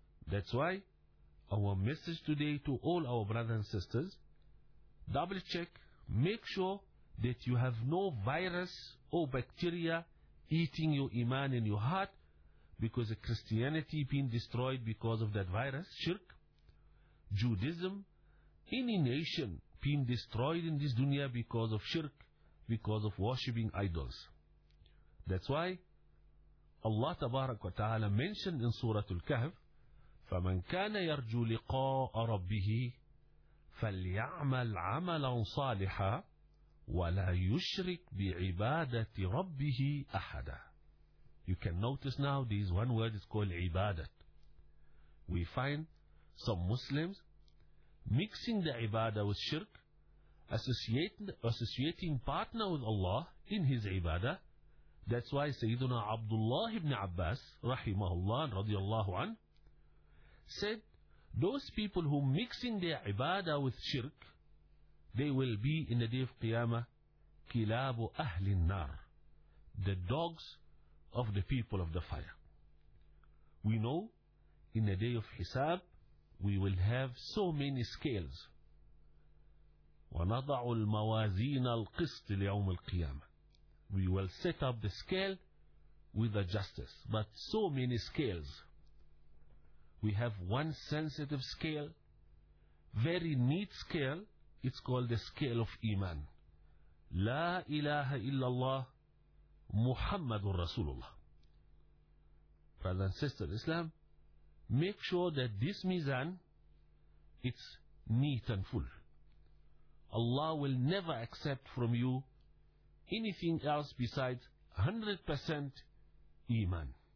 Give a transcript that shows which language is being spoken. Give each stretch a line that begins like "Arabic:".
English: That's why our message today to all our brothers and sisters, double check, make sure that you have no virus or bacteria eating your iman in your heart, because the Christianity being destroyed because of that virus, shirk, Judaism, any nation being destroyed in this dunya because of shirk, because of worshipping idols. That's why Allah tabarak wa ta'ala mentioned in Surah Al-Kahf,
Arabic: فَمَنْ كَانَ يَرْجُو لِقَاءَ رَبِّهِ فَلْيَعْمَلْ عَمَلًا صَالِحًا وَلَا يُشْرِكْ بِعِبَادَةِ رَبِّهِ أَحَدًا.
English: You can notice now this one word is called ibadat. We find some Muslims mixing the ibadah with shirk, associating partner with Allah in his ibadah. That's why Sayyiduna Abdullah ibn Abbas rahimahullah and radiyallahu anhu said, those people who mixing their ibadah with shirk, they will be in the day of Qiyamah kilabu ahli nar, the dogs of the people of the fire. We know in the day of Hisab we will have so many scales.
Arabic: وَنَضَعُ الْمَوَازِينَ الْقِسْطِ لِيَوْمِ الْقِيَامَةِ.
English: We will set up the scale with the justice. But so many scales. We have one sensitive scale, very neat scale. It's called the scale of Iman.
Arabic: لا إله إلا الله محمد رسول الله.
English: Brother and sister Islam, make sure that this mizan, it's neat and full. Allah will never accept from you anything else besides 100% Iman.